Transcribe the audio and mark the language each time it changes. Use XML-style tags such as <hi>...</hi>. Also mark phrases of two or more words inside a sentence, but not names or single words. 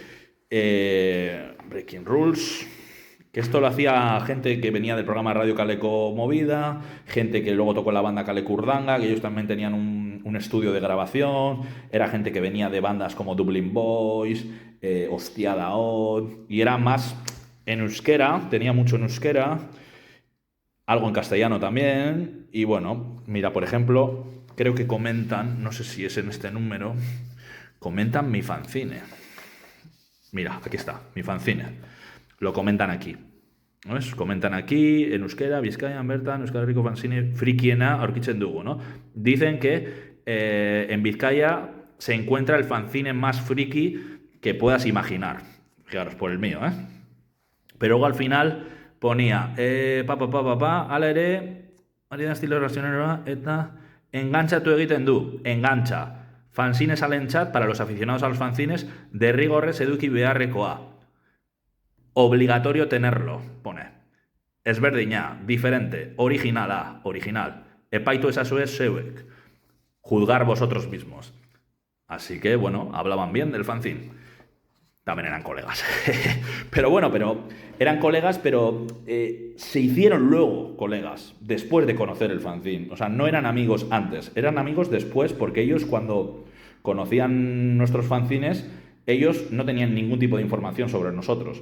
<es>Breaking Rules, que esto lo hacía gente que venía del programa de Radio Caleco Movida, gente que luego tocó en la banda Caleco Urdanga, que ellos también tenían un estudio de grabación, era gente que venía de bandas como Dublin Boys, Hostiada Odd, y era más en euskera, tenía mucho en euskera, algo en castellano también, y bueno, mira, por ejemplo, creo que comentan, no sé si es en este número, comentan mi fanzine. Mira, aquí está, mi fanzine. Lo comentan aquí. ¿Ves? Comentan aquí, en euskera,</es> <eu>Bizkaian, Bertan, Euskal Herriko fanzine, frikiena, aurkitzen dugu,</eu> <es>¿no? Dicen que en Vizcaya se encuentra el fanzine más friki que puedas imaginar. Fijaros, por el mío, ¿eh? Pero luego al final ponía,</es> <eu>ala ere, ari da estilo racionero, eta, engancha tu egiten du, engancha.</eu> <es>Fanzines al chat para los aficionados a los fanzines,</es> <eu>derrigorrez eduki beharrekoa.</eu> <es>Obligatorio tenerlo, pone.</es> <eu>Ezberdina, diferente, original. Epaitu ezazue zeuek.</eu> <es>Juzgar vosotros mismos. Así que, bueno, hablaban bien del fanzine. También eran colegas. Pero eran colegas, pero se hicieron luego colegas, después de conocer el fanzine. O sea, no eran amigos antes, eran amigos después, porque ellos cuando conocían nuestros fanzines, ellos no tenían ningún tipo de información sobre nosotros.</es>